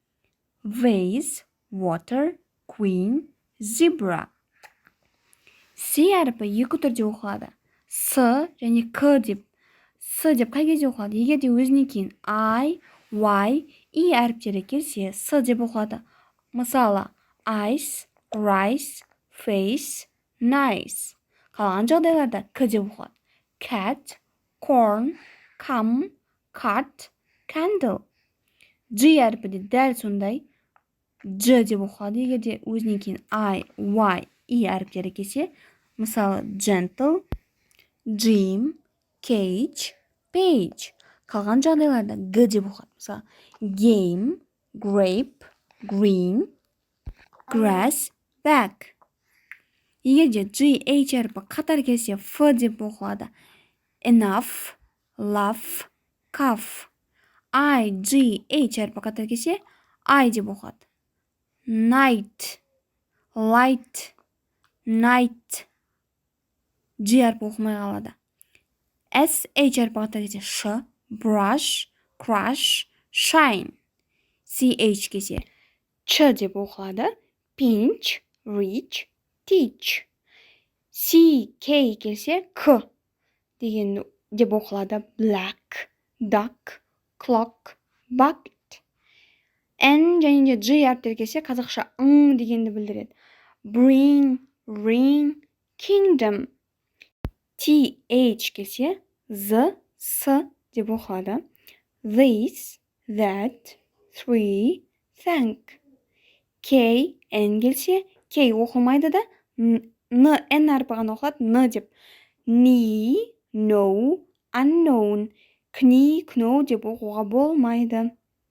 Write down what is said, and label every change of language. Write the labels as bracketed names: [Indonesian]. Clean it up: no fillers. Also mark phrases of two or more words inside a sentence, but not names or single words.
[English] Vase, water, queen, zebra. [Kazakh] C әріпі екі түрде оқылады. С және К деп. С деп қай кезде оқылады? Егер де өзінен кейін I, Y, E әріптері келсе, С деп оқылады. Мысалы, [English] ice, rice, face, nice. [Kazakh] Қалған жағдайларда К деп оқылады. [English] Cat, corn, come, cut, candle. [Kazakh] G әріпі де дәл сондай. Дж деп оқылады. Егер де өзінен кейін I, Y, E әріптері келсе, мысалы, [English] gentle, gym, cage, page. [Kazakh] Қалған жағдайларда Г деп оқылады. Мысалы, [English] game, grape, green, grass, bag. [Kazakh] Егер де G, H әріпі қатар келсе, F деп оқылады. [English] Enough, laugh, cough. [Kazakh] I, G, H әріпі қатар келсе, I деп оқылады. [English] Night, light, night. [Kazakh] G әрпі оқымай қалады. S, H әрпі қатар келсе, Ш, [English] brush, crush, shine. [Kazakh] C, H келсе, Ч деп оқылады. [English] Pinch, reach, teach. [Kazakh] C, K келсе, К деген деп оқылады. [English] Black, duck, clock, bucket. [Kazakh] N және де G әріптері келсе, қазақша дегенді білдіреді. [English] Bring, ring, kingdom. [Kazakh] T, H келсе, Z, S деп оқылады. [English] This, that, three, thank. [Kazakh] K, N келсе, K оқылмайды да, N әрпі ғана оқылады, N деп. [English] Knee, know, unknown. Knee, know [Kazakh] деп оқуға болмайды.